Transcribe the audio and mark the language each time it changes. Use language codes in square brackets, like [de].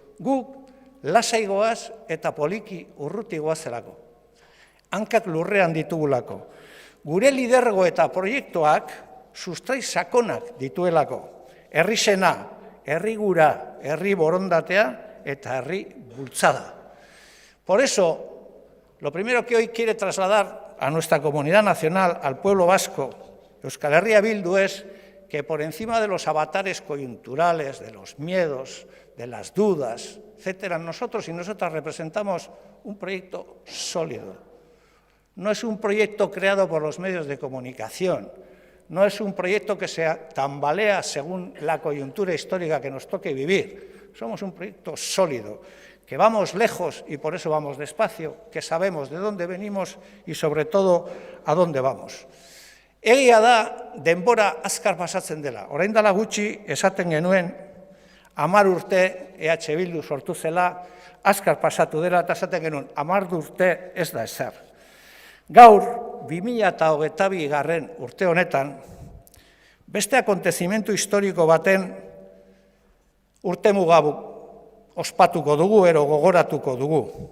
[eu] Guk lasaigoaz eta poliki urruti goazelako, hankak lurrean ditugulako, gure lidergo eta proiektuak sustrai sakonak dituelako, herri sena, herri gura, herri borondatea eta herri bultzada. [es] Por eso, lo primero que hoy quiere trasladar a nuestra comunidad nacional, al pueblo vasco, Euskal Herria Bildu, es que por encima de los avatares coyunturales, de los miedos, de las dudas, etcétera, nosotros y nosotras representamos un proyecto sólido. No es un proyecto creado por los medios de comunicación, no es un proyecto que se tambalea según la coyuntura histórica que nos toque vivir. Somos un proyecto sólido, que vamos lejos y por eso vamos despacio, que sabemos de dónde venimos y sobre todo a dónde vamos. [eu] Egia da, denbora azkar pasatzen dela. Orain dela gutxi esaten genuen 10 urte EH Bildu sortu zela, azkar pasatu dela eta esaten genuen 10 urte ez da ezer. Gaur, 2022 urte honetan, beste akontezimentu historiko baten urtemuga ospatuko dugu, ero gogoratuko dugu.